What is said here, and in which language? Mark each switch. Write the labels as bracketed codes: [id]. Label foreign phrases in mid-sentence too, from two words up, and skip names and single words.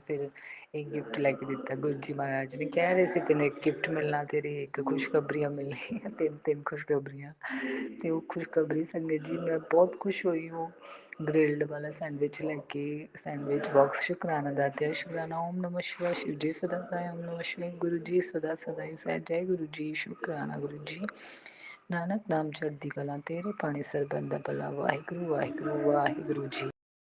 [pa] ਫਿਰ ਇੱਕ ਗਿਫਟ ਲੈ ਕੇ ਦਿੱਤਾ। ਗੁਰੂ ਜੀ ਮਹਾਰਾਜ ਨੇ ਕਹਿ ਰਹੇ ਸੀ ਤੈਨੂੰ ਇੱਕ ਗਿਫਟ ਮਿਲਣਾ, ਤੇਰੀ ਇੱਕ ਖੁਸ਼ਖਬਰੀਆਂ ਮਿਲਣੀਆਂ, 3 ਖੁਸ਼ਖਬਰੀਆਂ। ਅਤੇ ਉਹ ਖੁਸ਼ਖਬਰੀ ਸੰਗਤ ਜੀ ਮੈਂ ਬਹੁਤ ਖੁਸ਼ ਹੋਈ। ਉਹ ਗ੍ਰਿਲਡ ਵਾਲਾ ਸੈਂਡਵਿਚ ਲੈ ਕੇ, ਸੈਂਡਵਿਚ ਬਾਕਸ। ਸ਼ੁਕਰਾਨਾ ਦਾਤਿਆ, ਸ਼ੁਕਰਾਨਾ। [hi] ਓਮ ਨਮः शिवाय, शिव जी सदा सहाय। ओम नमः शिवाय, गुरु जी सदा सदा ही सहाय। जय गुरु जी, शुकराना गुरु जी। [pa] ਨਾਨਕ ਨਾਮ ਚੜ੍ਹਦੀ ਕਲਾ, ਤੇਰੇ ਪਾਣੀ ਸਰਬਤ ਦਾ ਭਲਾ। ਵਾਹਿਗੁਰੂ ਵਾਹਿਗੁਰੂ ਵਾਹਿਗੁਰੂ ਜੀ।